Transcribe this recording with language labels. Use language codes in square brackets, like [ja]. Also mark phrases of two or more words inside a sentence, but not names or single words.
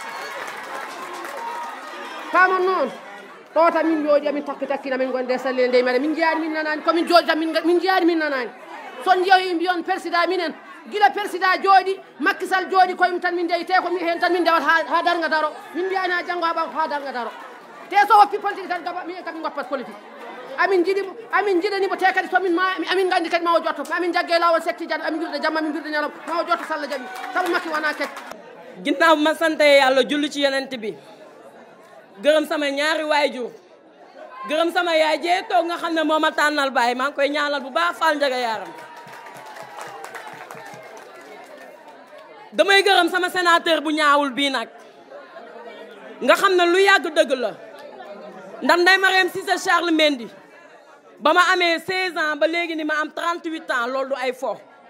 [ff] pamon noon ɗo tan min jooɗi amin takkina min gonde salle ndey maɗa min jeyani min nanani komin jooɗi tan min jeyani min nanani son jeeyi mbiyon président minen gila président jooɗi Macky Sall jooɗi koyem tan min jeeyi te ko hen tan min dewat ha darga daro min mbiyani ha janggo ha darga daro te so woppi politique tan gaba min kadi goppat politique amin jiɗanimo te kadi somin amin gandi kadi ma o jotto amin jagge lawol setti jane amin wirde jamma amin wirde ñalam ma o jotto Sall jaaɓi saabu Macky wona kecce [wo] ginnaaw ma sante yàlla julli ci yonent bi gërëm sama ñaari waajur gërëm sama yaay jee toog nga xam ne moo ma tànnal baay maa ngi koy ñaanal bu baax Fall Njaga Yaaram damay gërëm sama sénateur bu ñaawul bii nag nga xam ne lu yàgg dëgg la ndax Ndeye Marième Cissé Charles Mendy ba ma amee 16 ans ba léegi ni ma am 38 ans loolu du ay fo